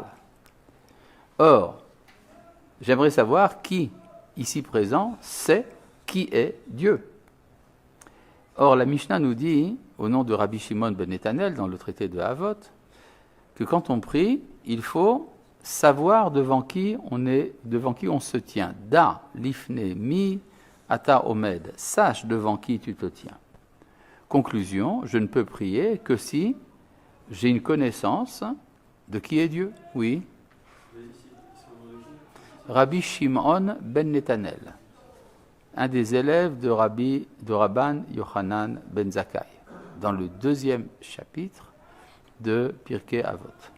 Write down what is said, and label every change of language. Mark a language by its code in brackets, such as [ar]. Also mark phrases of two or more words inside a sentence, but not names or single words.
[fr] Or, j'aimerais savoir qui, ici présent, sait qui est Dieu. Or, la Mishnah nous dit, au nom de Rabbi Shimon ben Netanel, dans le traité de Havot, que quand on prie, il faut savoir devant qui on se tient. [he] Da, לפני מי אתה עומד. [fr] Sache devant qui tu te tiens. Conclusion, je ne peux prier que si j'ai une connaissance de qui est Dieu. Oui. Rabbi Shimon ben Netanel, un des élèves de Rabban Yochanan ben Zakkai, dans le 2e chapitre de Pirkei Avot.